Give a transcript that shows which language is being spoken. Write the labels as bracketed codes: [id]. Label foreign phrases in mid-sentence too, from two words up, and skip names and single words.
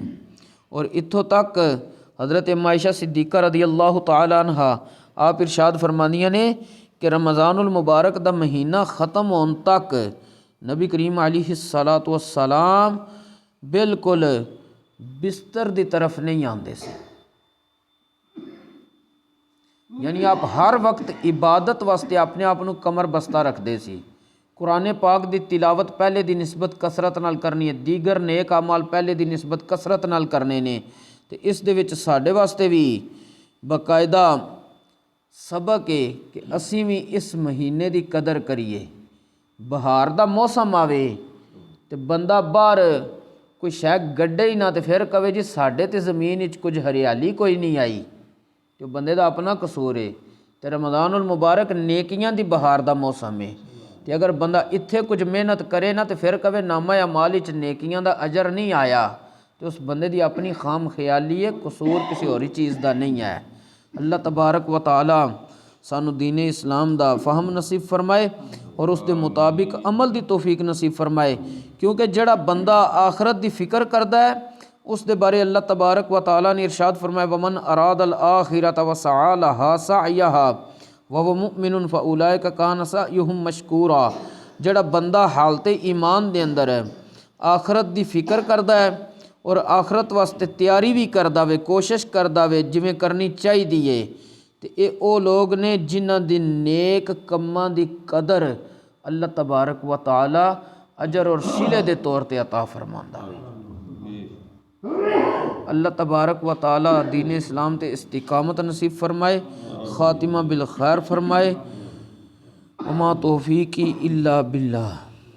[pa] اور اتھوں تک حضرت عائشہ صدیقہ [ar] رضی اللہ تعالی عنہ [pa] آپ ارشاد فرماندیاں نے کہ رمضان المبارک دا مہینہ ختم ہون تک نبی کریم علیہ السلام بالکل بستر دی طرف نہیں آندے سے، یعنی آپ ہر وقت عبادت واسطے اپنے آپ نو کمر بستہ رکھ دے سی۔ قرآن پاک دی تلاوت پہلے دی نسبت کثرت نال کرنی ہے، دیگر نیک اعمال پہلے دی نسبت کثرت نال کرنے نے، تے اس دے وچ ساڈے واسطے بھی باقاعدہ سبق ہے کہ اسی بھی اس مہینے دی قدر کریے۔ بہار دا موسم آوے تے بندہ باہر کوئی شے گڈے ہی نہ تے پھر کہے جی ساڈے تے زمین وچ کچھ ہریالی کوئی نہیں آئی، تو بندے دا اپنا قصور ہے۔ تے رمضان المبارک نیکیاں دی بہار دا موسم ہے، تے اگر بندہ اتھے کچھ محنت کرے نا تے پھر کہے نامہ اعمال وچ نیکیاں دا اجر نہیں آیا، تو اس بندے دی اپنی خام خیالی ہے، قصور کسی اور چیز دا نہیں ہے۔ اللہ تبارک و تعالی سانو دین اسلام دا فہم نصیب فرمائے اور اس دے مطابق عمل دی توفیق نصیب فرمائے، کیونکہ جڑا بندہ آخرت دی فکر کردا ہے اس دے بارے اللہ تبارک و تعالی نے ارشاد فرمایا [ar] ومن اراد الآخرۃ وسعى لها سعیها وهو مؤمن فاولئک کان سعیهم مشکورا۔ [pa] جڑا بندہ حالت ایمان دے اندر ہے، آخرت دی فکر کردا ہے اور آخرت واسطے تیاری بھی کردا وے، کوشش کردا وے جویں کرنی چاہیے ہے، تے اے او لوگ نے جنہاں دی نیک کماں دی قدر اللہ تبارک و تعالی اجر اور صلے دے طور تے عطا فرماندا ہے۔ اللہ تبارک و تعالی دین اسلام تے استقامت نصیب فرمائے، خاتمہ بالخیر فرمائے۔ [ar] وما توفیقی الا باللہ۔